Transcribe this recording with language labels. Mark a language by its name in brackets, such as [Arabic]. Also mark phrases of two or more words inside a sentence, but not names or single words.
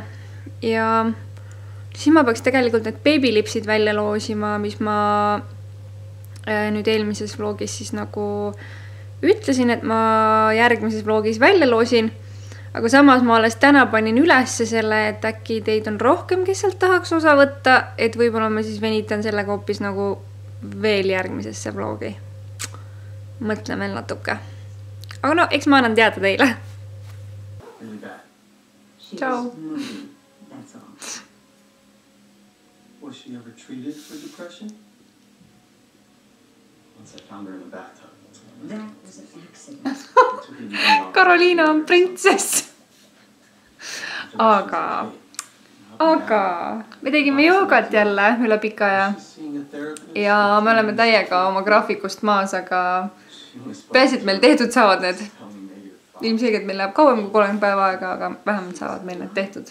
[Estonian] Ja siis ma peaks tegelikult need baby-lipsid välja loosima, mis ma nüüd eelmises vlogis siis nagu ütlesin, et ma järgmises vlogis välja loosin. Aga samas ma alles täna panin ülesse selle, et äkki teid on rohkem, kes sealt tahaks osa võtta, et võib-olla ma siis venitan sellega hoopis nagu veel järgmisesse vlogi. Mõtlen veel natuke. Aga no, eks ma annan teada teile. Ciao. [English] Was she ever treated for depression? Once I found her in the bathtub. That was an accident. [Estonian] Karoliina on printsess. Aga me tegime joogat jälle üle pika aja. Ja me oleme täiega oma graafikust maas, aga peaasi, et meil tehtud saavad need. Ilmselgelt meil läheb kauem kui 30 päeva aega, aga vähemalt saavad meil need tehtud.